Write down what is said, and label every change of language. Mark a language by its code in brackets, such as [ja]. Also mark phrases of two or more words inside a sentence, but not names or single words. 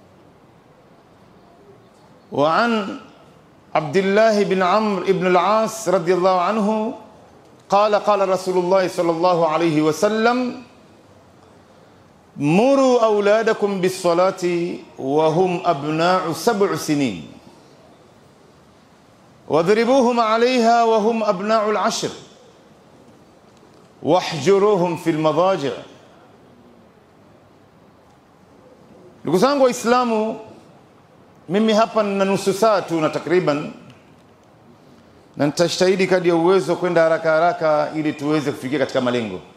[ar] وعن عبد الله بن عمرو بن العاص رضي الله عنه قال قال رسول الله صلى الله عليه وسلم: مروا أولادكم بالصلاة وهم أبناء 7 سنين واضربوهم عليها وهم أبناء 10 واهجروهم في المضاجع'. [sw] Ndugu zangu Waislamu, mimi hapa na nusu saa tu na takriban, na nitajitahidi kadri ya uwezo kwenda haraka ili tuweze kufikia katika malengo.